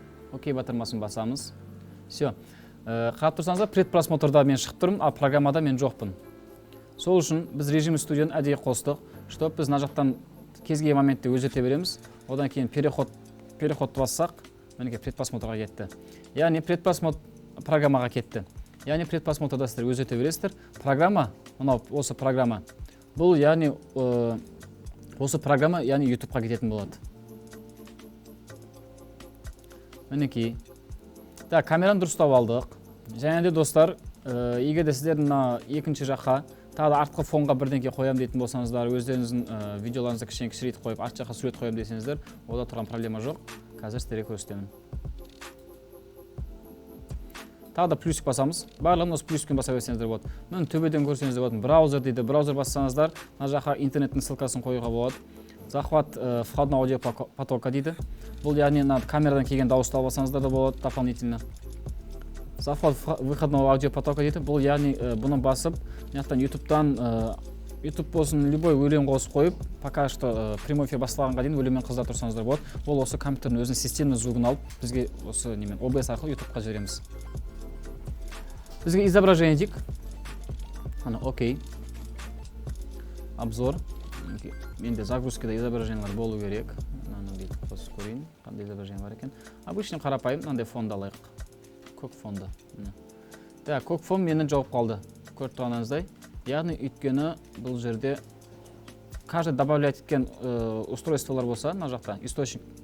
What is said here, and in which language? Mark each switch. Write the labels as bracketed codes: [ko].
[kk] Окей батырмасын басамыз. Все. Қарап тұрсаңыздар, предпросмотрда мен шығып тұрмын, ал программада мен жоқпын. Сол үшін біз режим студияны әдейі қостық, чтобы біз мына жақтан кез келген моментте өзгерте береміз. Одан кейін переходты бассақ, мінекей предпросмотрға кетті. Яғни предпросмотр программаға кетті. Яғни предпросмотрда сіздер өзгерте бересіздер. Программа, мынау осы программа. Бұл яғни осы программа яғни YouTube-ға кететін болады. Мінекей. Так, камераны дұрыстап алдық. Және де достар, егер де сіздер екінші жаққа тағы да артқы фонға бірдеңке қоям дейтін болсаңыздар, өздеріңіздің видеоларыңызды кішірейтіп қойып, арт жаққа сурет қоям десеңіздер, ода тұрған проблема жоқ. Қазір сіздерге көрсетемін. Тағы да плюсик басамыз. Барлығын осы плюсикпен баса берсеңіздер болады. Мен төбеден көрсеңіздер болады. Браузер дейді. Браузер бассаңыздар, мына жаққа интернеттің ссылкасын қоюға болады. [ru] Захват входного аудио потока [kk] дейді. Бұл яғни камерадан келген дауысты алып алсаңыздар да болады дополнительно. [ru] Захват выходного аудио потока дейді. [kk] Бұл яғни бұны басып, YouTube-тан YouTube болсын, любой өлең қосып қойып, [ru] пока что прямой эфир [kk] басталғанға дейін өлеңмен қызда тұрсаңыздар болады. Ол осы компьютердің өзінің системный звугын алып, бізге осы немен OBS арқылы YouTube-қа жібереміз. Бізге изображение дейік. Окей. Обзор. Менде загрузкада изображениялар болу керек. Қосып көрейін, қандай изображение бар екен. Обычный қарапайым, мынандай фонды алайық. Көк фонды. Так, көк фон мені жауып қалды. Көріп тұрғаныңыздай. Яғни өйткені бұл жерде [ru] каждый добавлять [kk] еткен устройстволар болса, мына жақта источник.